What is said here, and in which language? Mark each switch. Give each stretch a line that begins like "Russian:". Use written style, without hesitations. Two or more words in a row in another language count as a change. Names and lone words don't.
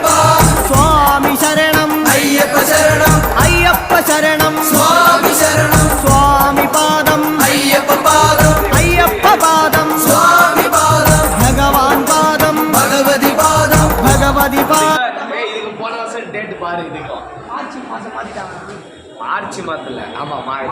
Malayalam: സ്വാമി ശരണം അയ്യപ്പ ശരണം അയ്യപ്പ ശരണം സ്വാമി ശരണം സ്വാമി പാദം അയ്യപ്പ പാദം അയ്യപ്പ പാദം സ്വാമി പാദം ഭഗവാൻ പാദം ഭഗവതി പാദം ഭഗവതി പാദം.
Tamil: இதுக்கு போன வருஷம் டேட் பாரு இதுக்கும் மார்ச் மாதத்துல ஆமா